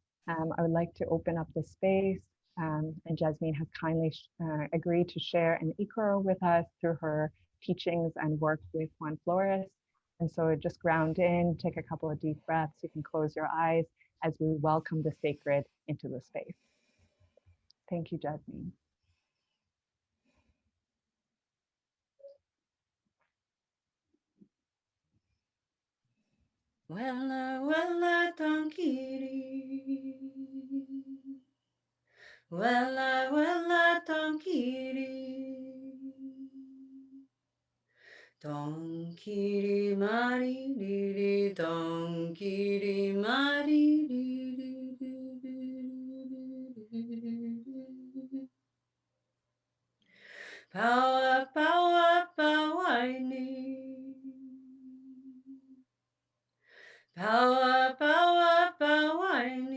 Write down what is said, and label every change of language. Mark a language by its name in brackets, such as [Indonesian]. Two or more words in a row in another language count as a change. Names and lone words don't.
[English] I would like to open up the space, and Jasmine has kindly agreed to share an ikoro with us through her teachings and work with Juan Flores. And so just ground in, take a couple of deep breaths. You can close your eyes as we welcome the sacred into the space. Thank you, Jasmine. Wella, wella, tankiri. Wella, wella, tankiri. Tankiri, mari, diri, tankiri, mari, diri. Power, power, power, Power, power, power,